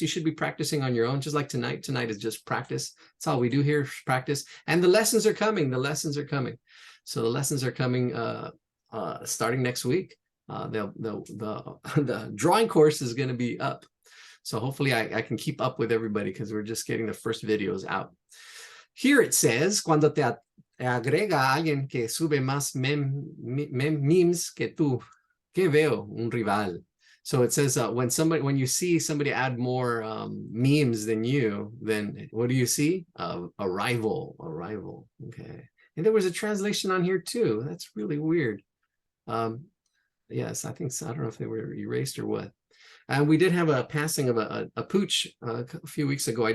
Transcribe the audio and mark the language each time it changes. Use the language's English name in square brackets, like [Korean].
[English] You should be practicing on your own, just like tonight. Tonight is just practice. That's all we do here, practice. And the lessons are coming. So the lessons are coming starting next week. The drawing course is going to be up, so hopefully I can keep up with everybody because we're just getting the first videos out. Here it says, [Spanish] cuando te agrega alguien que sube más memes que tú, que veo un rival. [English] So it says when you see somebody add more memes than you, then what do you see? A rival. Okay, and there was a translation on here too. That's really weird. Yes, I think so. I don't know if they were erased or what. And we did have a passing of a pooch a few weeks ago.